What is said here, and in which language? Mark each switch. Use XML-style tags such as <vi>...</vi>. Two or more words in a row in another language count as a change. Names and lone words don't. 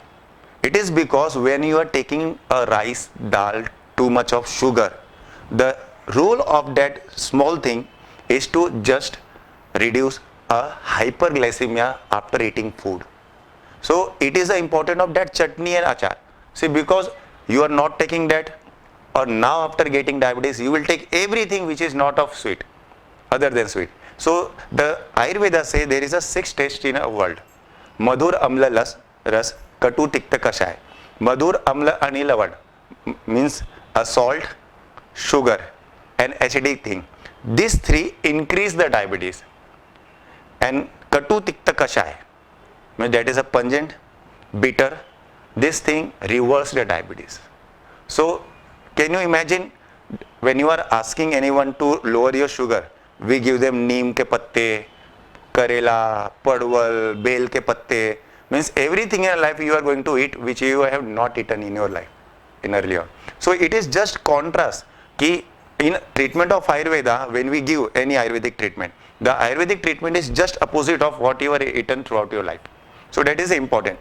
<en>It is because when you are taking a rice, dal, too much of sugar, the role of that small thing is to just reduce a hyperglycemia after eating food. So it is the importance of that chutney and achar. See, because you are not taking that, or now after getting diabetes, you will take everything which is not of sweet, other than sweet. So the Ayurveda say there is a 6 taste in a world.</en> <sa>मधुर अम्ल रस, कटु तिक्त कषाय. मधुर अम्ल अनिलवण</sa> <en>means a salt, sugar, and acidic thing. These 3 increase the diabetes. And</en> <sa>कटु तिक्त कषाय</sa> <en>means that is a pungent, bitter. This thing reverses the diabetes. So can you imagine when you are asking anyone to lower your sugar, we give them</en> <hi>नीम के पत्ते,</hi> <en>karela, padwal,</en> <hi>बेल के पत्ते,</hi> <en>means everything in your life you are going to eat which you have not eaten in your life in earlier. So it is just contrast ki in treatment of Ayurveda, when we give any Ayurvedic treatment, the Ayurvedic treatment is just opposite of what you have eaten throughout your life. So that is important.</en>